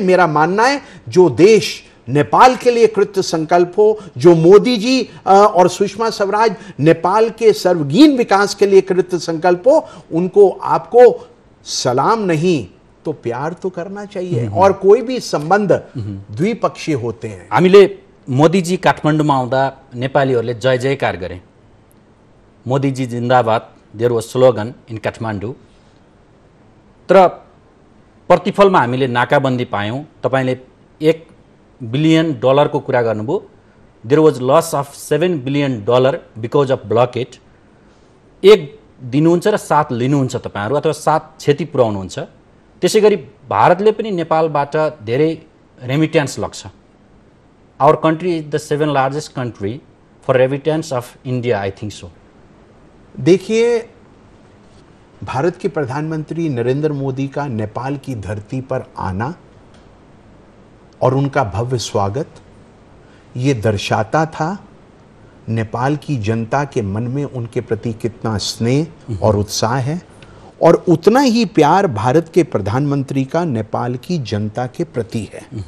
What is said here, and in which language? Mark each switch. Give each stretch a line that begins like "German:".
Hindi: मेरा मानना है जो देश नेपाल के लिए कृत संकल्प हो, जो मोदी जी और सुषमा स्वराज नेपाल के सर्वगीण विकास के लिए कृत संकल्प हो, उनको आपको सलाम नहीं तो प्यार तो करना चाहिए। और कोई भी संबंध द्विपक्षीय होते हैं।
Nepali: हामीले मोदीजी काठमाडौँमा आउँदा नेपालीहरूले जय जयकार गरे, मोदीजी जिन्दाबाद,
English: There was slogan in Kathmandu.
Nepali: तर प्रतिफलमा हामीले नाकाबन्दी पायौँ। तपाईले $1 बिलियन को कुरा गर्नुभयो।
English: There was loss of $7 billion because of blockade.
Nepali: 1 दिनुहुन्छ र 7 लिनुहुन्छ तपाईहरु, अथवा 7 क्षति पुर्याउनुहुन्छ। त्यसैगरी भारतले पनि नेपालबाट धेरै remittance लग्छ।
English: Our country is the 7th largest country for remittance of India, I think so.
Hindi: देखिए, भारत के प्रधानमंत्री नरेंद्र मोदी का नेपाल की धरती पर आना और उनका भव्य स्वागत ये दर्शाता था नेपाल की जनता के मन में उनके प्रति कितना स्नेह और उत्साह है, और उतना ही प्यार भारत के प्रधानमंत्री का नेपाल की जनता के प्रति है।